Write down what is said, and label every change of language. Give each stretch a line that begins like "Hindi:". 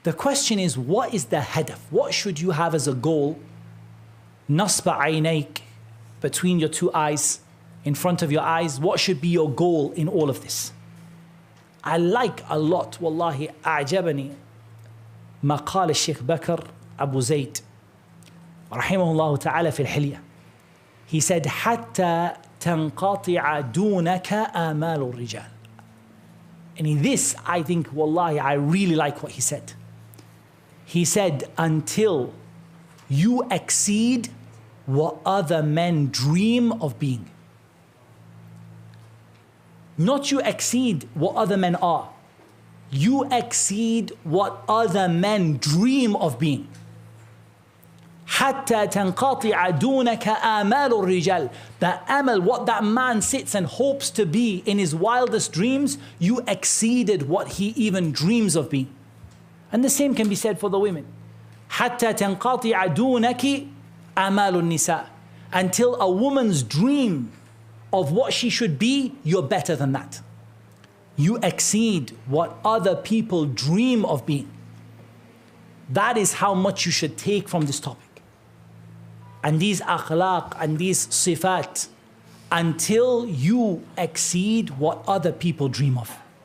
English: The question is, what is the hadaf? What should you have as a goal? Nasba aynayk, between your two eyes, in front of your eyes. What should be your goal in all of this?
Arabic: I like a lot, wallahi, أعجبني مقال الشيخ بكر أبو زيد رحمه الله تعالى في الحلية.
English: He said, حتى تنقطع دونك آمال الرجال. And in this, I think, wallahi, I really like what he said. He said, until you exceed what other men dream of being. Not you exceed what other men are. You exceed what other men dream of being.
Arabic: حتى تنقطع دونك آمال الرجال.
English: The amal, what that man sits and hopes to be in his wildest dreams, you exceeded what he even dreams of being. And the same can be said for the women.
Arabic: حتى تنقطع دونك آمال النساء.
English: Until a woman's dream of what she should be, you're better than that. You exceed what other people dream of being. That is how much you should take from this topic. And these akhlaq and these sifat, until you exceed what other people dream of.